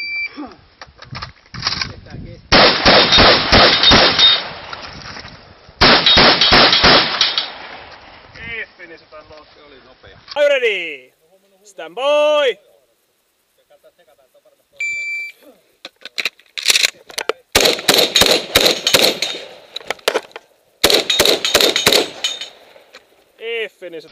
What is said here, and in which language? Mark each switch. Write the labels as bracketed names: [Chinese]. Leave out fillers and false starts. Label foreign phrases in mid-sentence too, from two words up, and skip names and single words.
[Finnish] Kestää. [English] Finish unload. [Finnish] Se oli nopea. [English] Are you ready? Stand by! [Finnish] Tsekataan, että on varmasti oikein. [English] Finish.